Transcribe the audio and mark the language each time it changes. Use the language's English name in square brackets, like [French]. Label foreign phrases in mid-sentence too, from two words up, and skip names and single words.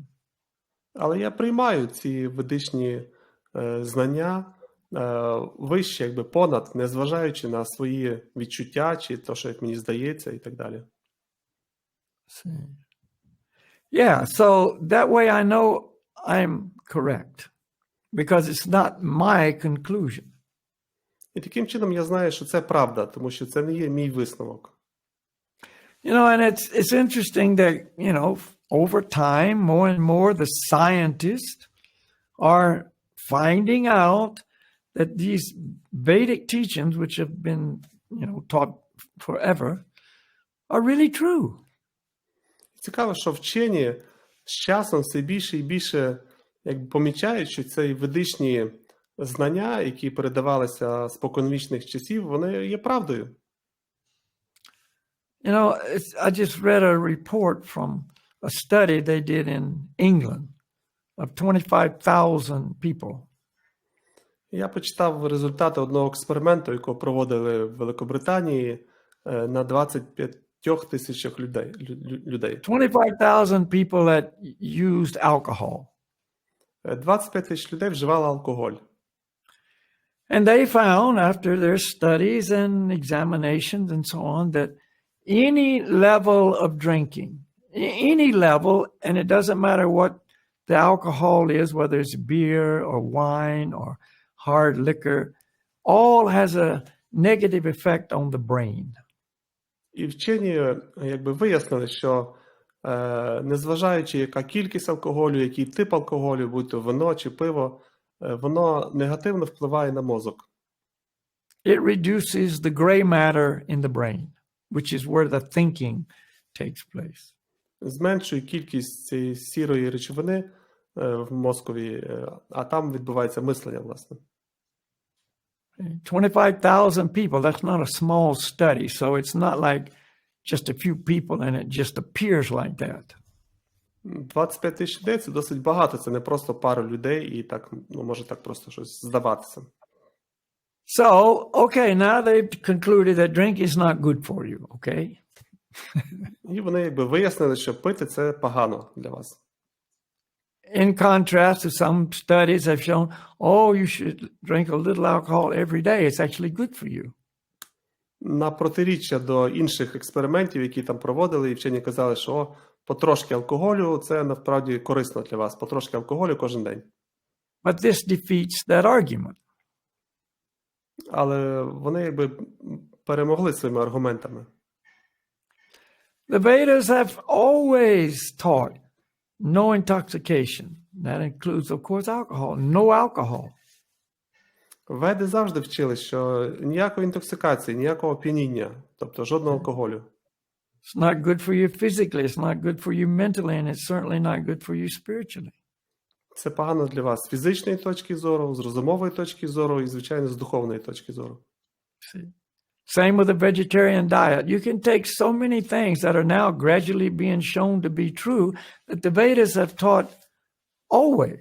[Ukrainian] Але я приймаю ці ведичні знання вище, понад, незважаючи на свої відчуття, чи те, що як мені здається, і так далі. [English] Yeah, so that way I know I'm correct, because it's not my conclusion. [Ukrainian] І таким чином я знаю, що це правда, тому що це не є мій висновок. [English] And it's interesting that, over time, more and more, the scientists are finding out that these Vedic teachings, which have been, taught forever, are really true. [Ukrainian] Цікаво, що вчені з часом все більше і більше помічають, що ці ведичні знання, які передавалися споконвічних часів, вони є правдою. [English] I just read a report from a study they did in England of 25,000 people. [Ukrainian] Я почитав результати одного експерименту, якого проводили в Великобританії на 25 тисячах людей. [English] 25,000 people that used alcohol. [Ukrainian] 25 тисяч людей вживали алкоголь. [English] And they found, after their studies and examinations and so on, that any level of drinking, any level, and it doesn't matter what the alcohol is, whether it's beer or wine or hard liquor, all has a negative effect on the brain. [Ukrainian] І вчені вияснили, що незважаючи яка кількість алкоголю, який тип алкоголю, будь то вино чи пиво, воно негативно впливає на мозок. [English] It reduces the gray matter in the brain, which is where the thinking takes place. [Ukrainian] Зменшує кількість цієї сірої речовини в мозкові, а там відбувається мислення, власне. [English] 25,000 people, that's not a small study, so it's not like just a few people and it just appears like that. [Ukrainian] 25 тисяч людей – це досить багато, це не просто пара людей і так, може так просто щось здаватися. [English] So, okay, now they've concluded that drink is not good for you, okay? [Ukrainian] І вони якби вияснили, що пити – це погано для вас. [English] In contrast to some studies have shown, oh, you should drink a little alcohol every day. It's actually good for you. [Ukrainian] На протиріччя до інших експериментів, які там проводили, і вчені казали, що потрошки алкоголю – це насправді корисно для вас. Потрошки алкоголю кожен день. [English] But this defeats that argument. [Ukrainian] Але вони якби перемогли своїми аргументами. [English] The Vedas have always taught no intoxication. That includes, of course, alcohol. No alcohol. [Ukrainian] Веди завжди вчили, що ніякої інтоксикації, ніякого оп'яніння, тобто жодного алкоголю. [English] It's not good for you physically. It's not good for you mentally. And it's certainly not good for you spiritually. [Ukrainian] Це погано для вас з фізичної точки зору, з розумової точки зору і, звичайно, з духовної точки зору. [English] See? Same with the vegetarian diet. You can take so many things that are now gradually being shown to be true that the Vedas have taught always.